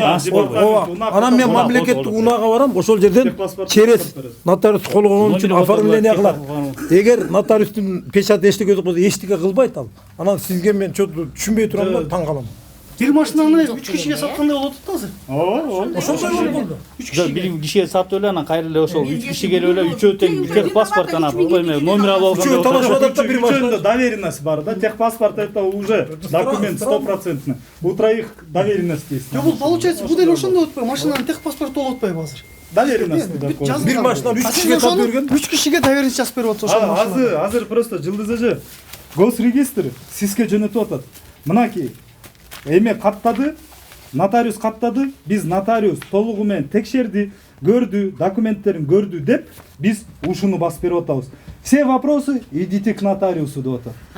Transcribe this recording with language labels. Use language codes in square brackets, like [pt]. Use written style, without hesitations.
[ky] ооба анан мен мамлекеттик унаага барам ошол жерден [ru] через нотариус [ky] кол койгон үчүн оформление кылат эгер нотариустун печати эчтеке болсо эчтеке кылбайт ал анан сизге мен түшүнбөй турам да таң калам бир машинаны 3 кишиге саткандай болуп атат азыр. Ооба. Ошондой болду. 3 киши. Бир кишиге сатып эле, анан кайра эле ошол 3 киши келип эле үчөө тең бир техпаспорт анан номер алып алган. Үчөө талашып атат да, бир машинада доверенность бар да. [ru] Техпаспорт это уже документ 100%. У троих доверенность есть. [ky] Жок, бул получается бул деле ошондой болуп атпайбы? Машинанын техпаспорту болуп атпайбы азыр? Доверенность Бир машинаны 3 кишиге сатып берген. 3 кишиге доверенность жазып берип атат ошол машина. Азыр просто Жылдыз эже госрегистр сизге жөнөтүп атат. Мынакей эме каттады, нотариус каттады, биз нотариус толугу менен текшерди, көрдү, документтерин көрдү деп биз ушуну басып берип атабыз. [ru] Все вопросы идите к нотариусу [ky] деп атат.